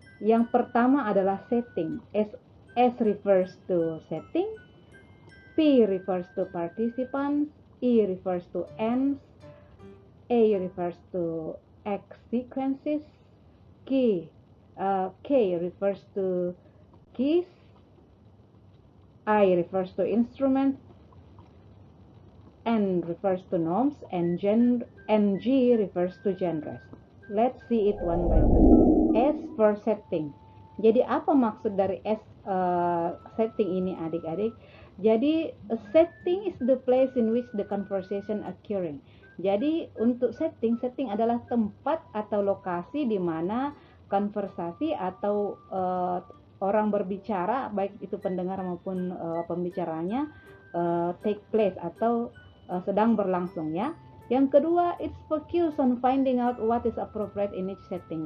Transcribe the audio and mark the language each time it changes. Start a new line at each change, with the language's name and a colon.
Indonesian: Yang pertama adalah setting.
English: S refers to setting, P refers to participants, E refers to ends, A refers to X sequences, K refers to keys, I refers to instruments, N refers to norms, and G refers to genres. Let's see it one by one. S for setting.
Indonesian: Jadi apa maksud dari S setting ini, adik-adik? Jadi
English: setting is the place in which the conversation occurring.
Indonesian: Jadi untuk setting adalah tempat atau lokasi di mana konversasi atau orang berbicara, baik itu pendengar maupun pembicaranya,
English: take place
Indonesian: atau sedang berlangsung, ya. Yang kedua,
English: it's focus on finding out what is appropriate in each setting.